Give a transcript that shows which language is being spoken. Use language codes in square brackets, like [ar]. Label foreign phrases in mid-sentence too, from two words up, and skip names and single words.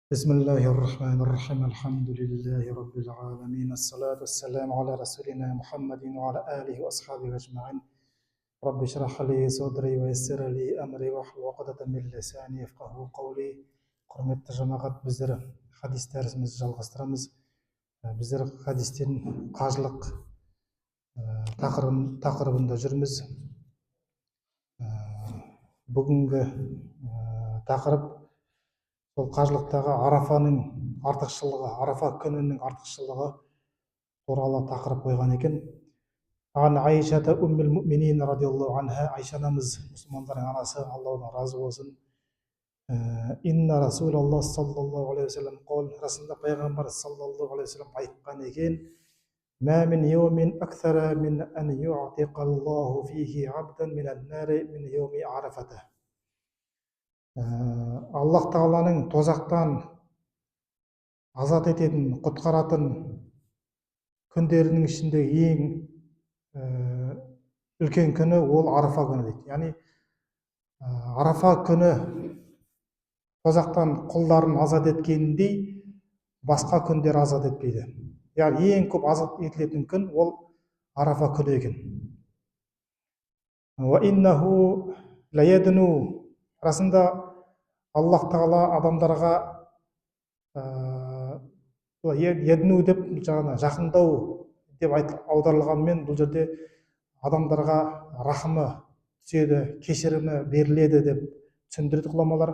[ar] بسم الله الرحمن الرحيم الحمد لله رب العالمين الصلاة والسلام على رسولنا محمد وعلى آله وأصحابه أجمعين رب اشرح لي صدري ويسر لي أمري واحلل عقدة من لساني يفقهوا قولي. [kk] Құрметті жамағат, біздер хадис дәрісімізді жалғастырамыз. Біздер хадистен қажылық тақырыбында жүрміз. Бүгінгі тақырып сол қажылықтағы арафаның артықшылығы, арафа күнінің артықшылығы туралы тақырып қойған екен. [ar] عن عائشة أم المؤمنين رضي الله عنها, [kk] Айша анамыз, мұсылмандардың анасы, Аллахтан разы болсын. [ar] إن رسول الله صلى الله عليه وسلم قال, [kk] расында пайғамбар саллаллаху алейхи вассалам айтқан екен: [ar] ما من يوم أكثر من أن يعتق الله فيه عبدا من النار من يوم عرفة. [kk] Аллах Тағаланың тозақтан азат ететін, құтқаратын күндерінің ішінде ең үлкен күні ол арафа күні дейді. Яғни арафа күні тозақтан құлдарын азат еткеніндей басқа күндер азат етпейді. Яғни ең көп азат етілетін күн ол арафа күні екен. [ar] وإنه ليدنو, [kk] расында Аллах Тағала адамдарға едну деп жаңа жақындау деп аударылғанмен, бұл жерде адамдарға рахымы түседі, кешірімі беріледі деп түсіндірді ғұламалар.